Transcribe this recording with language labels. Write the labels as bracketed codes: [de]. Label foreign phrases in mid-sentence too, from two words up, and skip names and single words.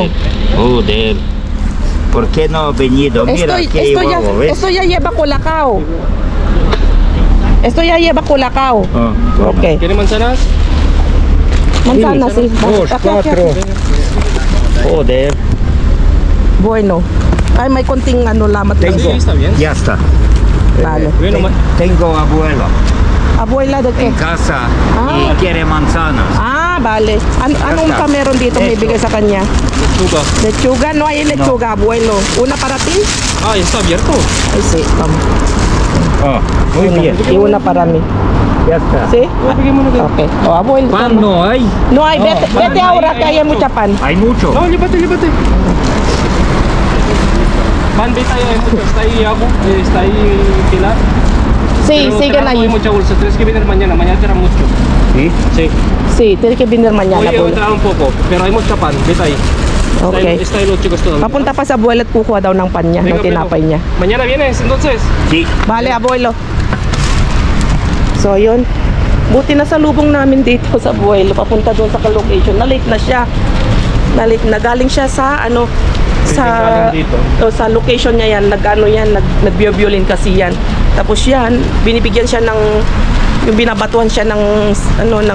[es] Joder. ¿Por qué no ha venido? Mira, qué huevo, ¿ves? Esto ya lleva colacao. Esto ya lleva colacao. Ah, Ok. ¿Quiere manzanas? Manzana, sí. Dos, Aquí, aquí, cuatro. aquí. Joder. Bueno. [tl] Ay, may konting ano lamat lang. [es] Sí, está bien. Ya está. Vale. Bueno, Tengo abuelo Abuela de qué? en casa Ah. y quiere manzanas. Ah, vale. [tl] Anong pa meron dito may [es] Esto. [tl] bigay sa kanya? [es] lechuga. Lechuga, no hay lechuga, abuelo. Una para ti? Ah, ya está abierto. Ay, sí. Vamos. Ah, muy bien. Y una para mí. Ya está. ¿Sí? Ok. O, abuelo. Pan no hay. No hay, vete, pan vete no ahora hay, que hay mucha pan. Hay mucho. No, llévate. Bandita ya hay mucho. Está ahí Abu, está ahí Pilar. Sí, Pero siguen trabajo ahí. Hay mucha bolsa. Tienes que venir mañana. Mañana será mucho. ¿Sí? Sí. Sí, tiene que venir mañana, Hoy abuelo. trae un poco, pero hay mucha pan. Vete ahí. Okay. Está ahí los chicos todavía. [tl] Papunta pa sa abuelo at kukuha daw ng pan niya, ng [es] Venga, [tl] tinapay [es] pero- [tl] niya. [es] Mañana vienes, entonces. Sí. Vale, abuelo. [tl] So, yun. Buti na sa lubong namin dito sa abuelo. Papunta doon sa location. Na-late na siya. Na-late na. Galing siya sa, ano, sa, Galing dito. sa location niya yan. Nag-violin kasi yan. Tapos yan, binibigyan siya ng, yung binabatuhan siya ng, ano, ng,